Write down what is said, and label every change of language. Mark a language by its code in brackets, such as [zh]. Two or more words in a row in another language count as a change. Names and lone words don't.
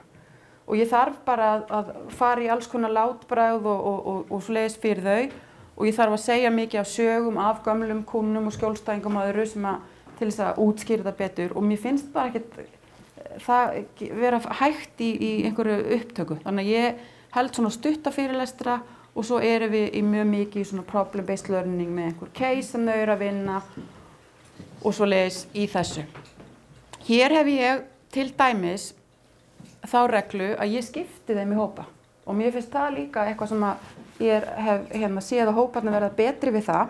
[is] Og ég þarf bara að fara í alls konar látbragð og svoleiðis fyrir þau og ég þarf að segja mikið af sögum af gömlum kúnnum og skjólstæðingum og öðru sem til þess að útskýra það betur og mér finnst bara ekkert það vera hægt í einhverju upptöku. Þannig að ég held svona stutta fyrirlestra og svo erum við í mjög mikið í svona [en] problem-based learning [is] með einhver case sem þau eru að vinna og svoleiðis í þessu. Hér hef ég til dæmis þá reglu að ég skipti þeim í hópa og mér finnst það líka eitthvað sem að ég hef séð að hóparnir verða betri við það.